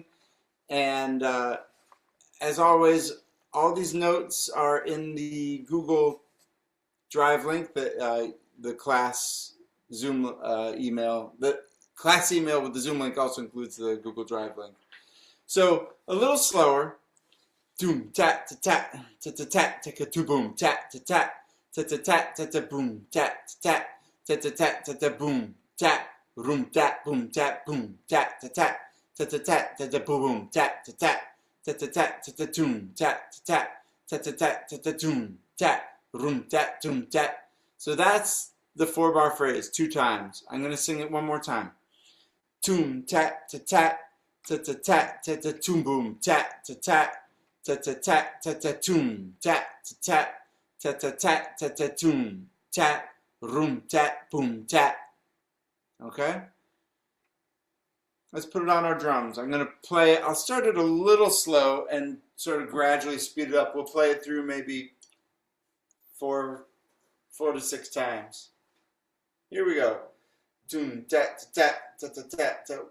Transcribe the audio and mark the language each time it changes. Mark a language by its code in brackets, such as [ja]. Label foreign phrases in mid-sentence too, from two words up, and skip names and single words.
[en] And as always, all these notes are in the Google Drive link, that the class Zoom email. The class email with the Zoom link also includes the Google Drive link. So a little slower. Doom tat ta tat ta ta tat ta ta boom tat ta tat ta ta tat ta ta boom tat tat ta ta tat ta ta boom tat room tat boom tat boom tat ta tat ta ta tat ta ta boom tat ta tat ta ta tat ta ta doom tat ta tat ta ta tat ta ta doom tat room tat doom tat. So that's the 4-bar phrase 2 times. I'm going to sing it one more time. Toom tat ta tat ta ta tat ta ta toom boom tat ta tat ta ta tat ta ta toom tat ta tat ta ta tat ta ta toom tat room tat boom tat. Okay? Let's put it on our drums. I'm going to play it. I'll start it a little slow and sort of gradually speed it up. We'll play it through maybe 4 to 6 times. Here we go. Toom tat tat tat tat tat tat.